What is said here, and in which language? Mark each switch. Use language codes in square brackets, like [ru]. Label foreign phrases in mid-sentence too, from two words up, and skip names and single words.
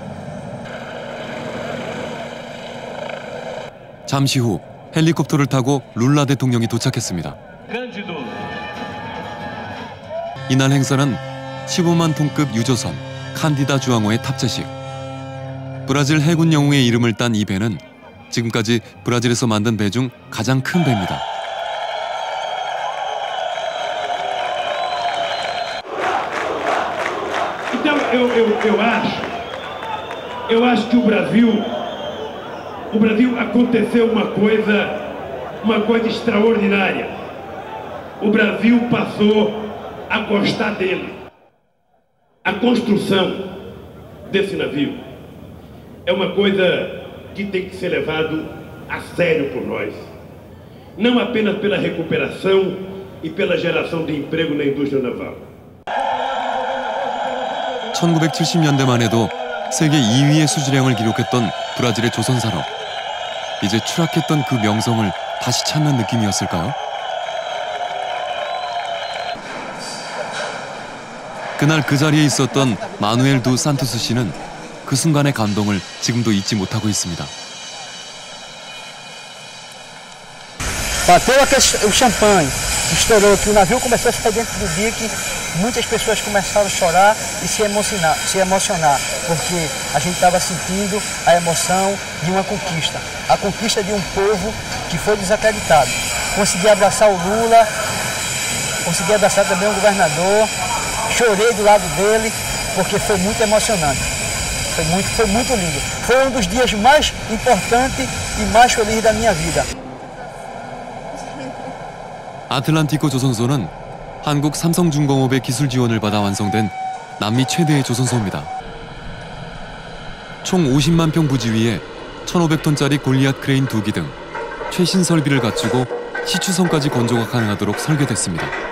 [ko] 잠시 후 헬리콥터를 타고 룰라 대통령이 도착했습니다. 이날 행사는 15만 톤급 유조선 칸디다 주항호의 탑재식. 브라질 해군 영웅의 이름을 딴 이 배는 지금까지 브라질에서 만든 배 중 가장 큰 배입니다. [pt] Então eu acho que o Brasil aconteceu uma coisa extraordinária. O Brasil passou a gostar dele. A construção desse navio é uma coisa que tem que ser levado a sério por nós. Não apenas pela recuperação e pela geração de emprego na indústria naval. [ko] 1970년대만 해도 세계 2위의 수주량을 기록했던 브라질의 조선산업. 이제 추락했던 그 명성을 다시 찾는 느낌이었을까요? 그날 그 자리에 있었던 마누엘 두 산토스 씨는 그 순간의 감동을 지금도 잊지 못하고 있습니다. [pt] Bateu o champanhe. estourou aqui, o navio começou a sair dentro do dique, muitas pessoas começaram a chorar e se emocionar, porque a gente estava sentindo a emoção de uma conquista, a conquista de um povo que foi desacreditado. Consegui abraçar o Lula, consegui abraçar também o governador, chorei do lado dele, porque foi muito emocionante, foi muito lindo. Foi um dos dias mais importantes e mais felizes da minha vida. [ko] 아틀란티코 조선소는 한국 삼성중공업의 기술 지원을 받아 완성된 남미 최대의 조선소입니다. 총 50만 평 부지 위에 1,500톤짜리 골리앗 크레인 2기 등 최신 설비를 갖추고 시추선까지 건조가 가능하도록 설계됐습니다.